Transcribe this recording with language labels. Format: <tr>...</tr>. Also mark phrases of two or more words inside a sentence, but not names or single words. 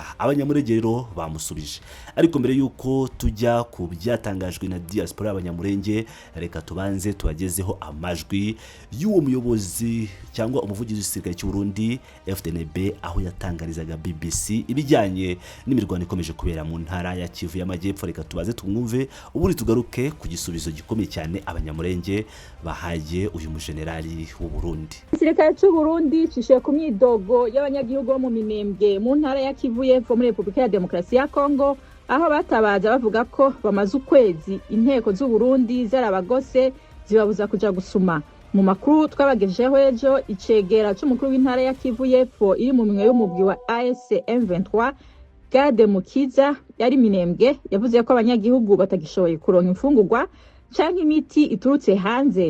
<rw>Abanyamurenge rero bamusubije, ariko mbere yuko tujya ku byatangajwe na Diaspora abanyamurenge, reka tubanze tubagezeho amajwi y'uwo muyobozi cyangwa umuvugizi w'igisirikare cy'u Burundi FDNB aho yatangarizaga BBC ibijyanye n'imirwano ikomeje kubera mu ntara ya Kivu y'Amajyepfo. Reka tubaze tumwumve ubundi tugaruke ku gisubizo gikomeye cyane abanyamurenge bahaye uyu mujenerali w'u Burundi.</rw> <rn>Igisirikare cy'u Burundi cishiye ku myidogo y'abanyagihugu bo mu Minembwe mu ntara ya Kivu y'Epfo muri Repubulika ya Demokarasi ya Kongo, aho batabaza bavuga ko bamaze ukwezi inteko z'u Burundi zarabagose zibabuza kuja gusuma. Mu makuru twabagejeho ejo, icegera cy'umukuru w'intara ya Kivu y'Epfo iri mu minwe y'umugwi wa ASM 23 Gade Mukiza yari Minembwe yavuze ko abanyagihugu batagishoboye kuronka imfungurwa canke imiti iturutse hanze.</rn>